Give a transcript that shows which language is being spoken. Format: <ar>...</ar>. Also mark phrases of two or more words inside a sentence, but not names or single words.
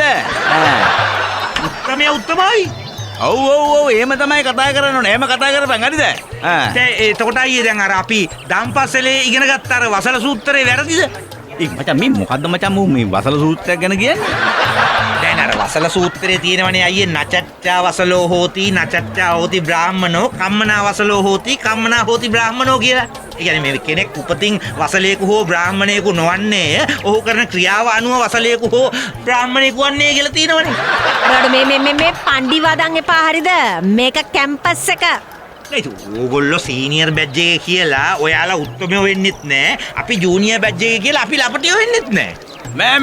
<si>උත්තමයා උත්තමයි ඔව් එහෙම තමයි කතා කරන්න ඕනේ එහෙම කතා කරපන් හරිද එතකොට අයියේ දැන් අර අපි දම්පස්සලේ ඉගෙන ගත්ත අර වසල සූත්‍රේ වැරදිද මචං මේ මොකද්ද මචං මේ වසල සූත්‍රයක් ගැන කියන්නේ දැන් අර වසල සූත්‍රයේ තියෙනවනේ අයියේ</si> <pi>නචච්චා වසලෝ හෝති නචච්චා හෝති බ්‍රාහ්මනෝ කම්මනා වසලෝ හෝති කම්මනා හෝති බ්‍රාහ්මනෝ</pi> <si>කියලා. ඒ කියන්නේ මේ කෙනෙක් උපතින් වසලේකු හෝ බ්‍රාහ්මණයෙකු නොවන්නේ ඔහු කරන ක්‍රියාව අනුව වසලේකු හෝ බ්‍රාහ්මණයෙකු වන්නේ කියලා තියෙනවනේ. අර මේ පණ්ඩි වදන් එපා හරිද මේක කැම්පස් එක ඕගොල්ලෝ</si> <en>senior batch</en> <si>එකේ කියලා ඔයාලා උත්තමයෝ වෙන්නෙත් නෑ අපි</si> <en>junior batch</en> <si>එකේ කියලා අපි ලපටියෝ වෙන්නෙත් නෑ</si>